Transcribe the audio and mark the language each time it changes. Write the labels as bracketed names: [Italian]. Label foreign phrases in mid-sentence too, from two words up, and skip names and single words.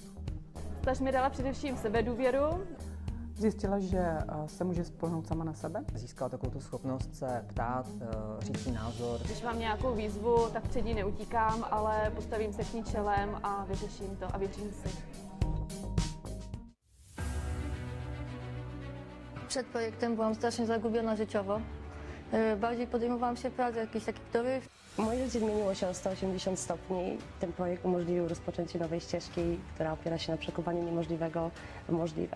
[Czech] Staž mi dala především sebedůvěru. Zjistila, že se může spolehnout sama na sebe. Získala takovou tu schopnost se ptát, říct si názor. Když mám nějakou výzvu, tak před ní neutíkám, ale postavím se k ní čelem a vyřeším to a věřím si. [Polish] Przed projektem byłam strasznie zagubiona życiowo. Bardziej podejmowałam się prac jakichś takich toryw. Moje życie zmieniło się o 180 stopni. Ten projekt umożliwił rozpoczęcie nowej ścieżki, która opiera się na przekuwaniu niemożliwego w możliwe.